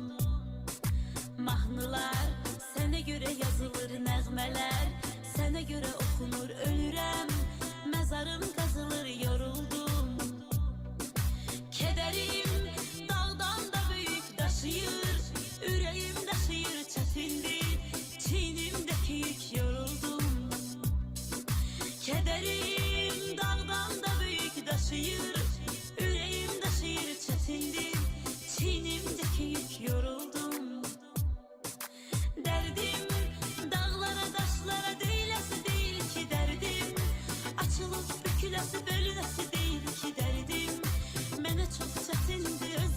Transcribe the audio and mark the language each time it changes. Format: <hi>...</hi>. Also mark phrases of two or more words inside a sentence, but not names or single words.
<az>Mahnılar sənə görə yazılır, nəğmələr sənə görə oxunur, ölürəm, məzarım qazılır, yoruldum. Kədərim dağdan da böyük daşıyır, ürəyim daşıyır, çətindir, çiynimdəki yük, yoruldum.</az> <tr>Kederim dağdan da büyük taşıyır, yüreğim taşıyır, çetindir, çiğnimdeki yük, yoruldum. Derdim dağlara taşlara değilesi değil ki derdim, açılıp bükülesi bölünesi değil ki derdim, mənə çok çetindir.</tr>